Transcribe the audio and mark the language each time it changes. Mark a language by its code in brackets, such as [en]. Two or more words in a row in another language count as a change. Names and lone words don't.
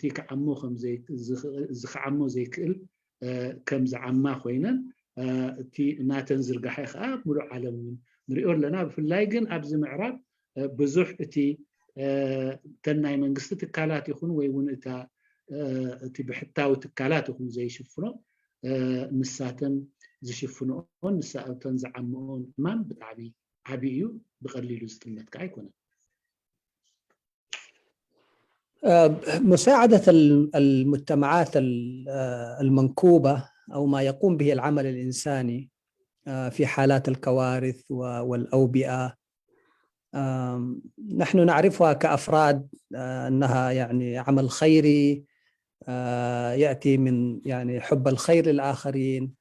[ti] ክዓሞ ከም ዝክዓሞ ዘይክእል ከም ዝዓማ ኮይነን እቲ ናተን ዝርጋሐ ከዓ ሙሉእ ዓለም ንሪኦ ኣለና ብፍላይ ግን ኣብዚ ምዕራብ ብዙሕ እቲ ተናይ መንግስቲ ትካላት ይኹን ወይ እውን እቲ ብሕታዊ ትካላት ይኹን ዘይሽፍኖ ንሳተን ዝሽፍንኦን ንሳተን ዝዓምኦን እማን ብጣዕሚ ዓብይ እዩ ብቀሊሉ ዝጥመት ከዓ ኣይኮነን [ar] مساعدة المجتمعات المنكوبة أو ما يقوم به العمل الإنساني في حالات الكوارث والأوبئة نحن نعرفها كأفراد أنها يعني عمل خيري يأتي من يعني حب الخير للآخرين